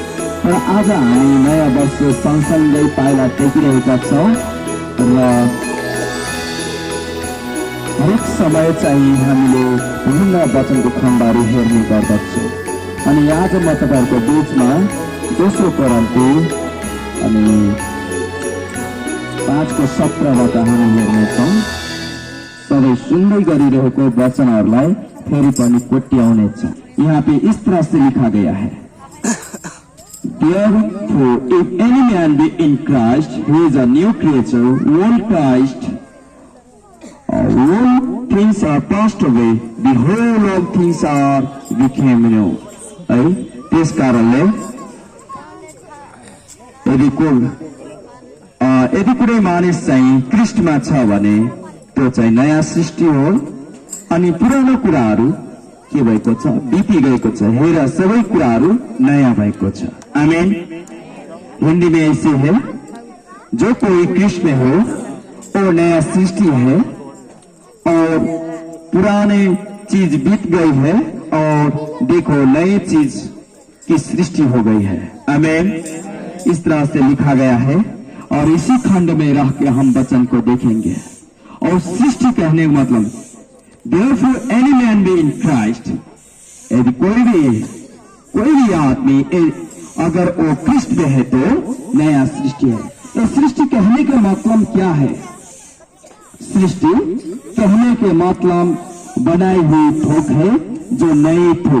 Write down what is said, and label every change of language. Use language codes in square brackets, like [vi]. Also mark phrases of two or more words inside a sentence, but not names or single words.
[ne] र आज हामी नयाँ वर्ष सँगसँगै पाइला टेकिरहेका छौँ र हरेक समय चाहिँ हामीले विभिन्न वचनको खण्डहरू हेर्ने गर्दछौँ। अनि आज म तपाईँहरूको बिचमा 2 कोरिन्थी अनि 5:17बाट हामी हेर्नेछौँ। सबै सुन्दै गरिरहेको वचनहरूलाई फेरि पनि कोट्याउनेछ। [hi] यहाँ पे इस तरह से लिखा गया है, [en] Therefore, if any man be in Christ, he is a new creature. All things are passed away. Behold, all things are became new. [ne] है, त्यस कारणले यदि कुनै मानिस चाहिँ क्रिस्टमा छ भने त्यो चाहिँ नयाँ सृष्टि हो अनि पुरानो कुराहरू के भएको छ, बिति गएको छ, हेर सबै कुराहरू नयाँ भएको छ। आमेन। [hi] हिंदी में ऐसे है, जो कोई क्रिस्ट में हो वो नया सृष्टि है और पुराने चीज बीत गई है और देखो नई चीज की सृष्टि हो गई है। आमेन। इस तरह से लिखा गया है और इसी खंड में रह के हम वचन को देखेंगे। और सृष्टि कहने का मतलब [en] Therefore, any man be in Christ, [hi] यदि कोई भी आदमी अगर वो क्रिस्ट में है तो नया सृष्टि है। तो सृष्टि कहने का मतलब क्या है? सृष्टि कहने के मतलब बनाई हुई थोक है, जो नई थोक।